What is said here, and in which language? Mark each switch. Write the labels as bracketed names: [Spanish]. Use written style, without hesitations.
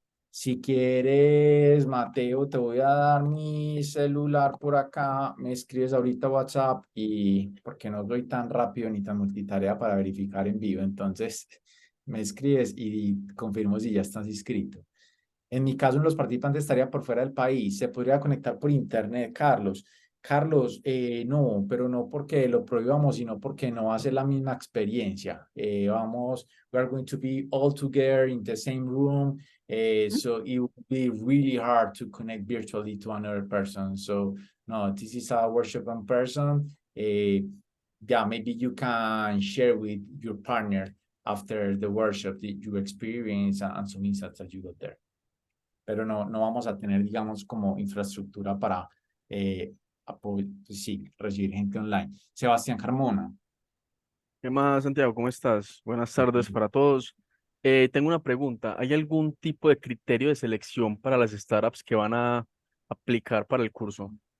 [Spanish] Si quieres, Mateo, te voy a dar mi celular por acá, me escribes ahorita WhatsApp y porque no soy tan rápido ni tan multitarea para verificar en vivo, entonces me escribes y confirmo si ya estás inscrito. En mi caso, los participantes estaría por fuera del país. ¿Se podría conectar por internet, Carlos? Carlos, no, pero no porque lo prohibamos, sino porque no va a ser la misma experiencia. [English] We are going to be all together in the same room, so it will be really hard to connect virtually to another person. So, no, this is a workshop in person. Yeah, maybe you can share with your partner after the workshop your experience and some insights that you got there. [Spanish] Pero no, no vamos a tener, digamos, como infraestructura para pues sí, recibir gente online. Sebastián Carmona. ¿Qué más, Santiago? ¿Cómo estás? Buenas tardes para todos. Tengo una pregunta. ¿Hay algún tipo de criterio de selección para las startups que van a aplicar para el curso?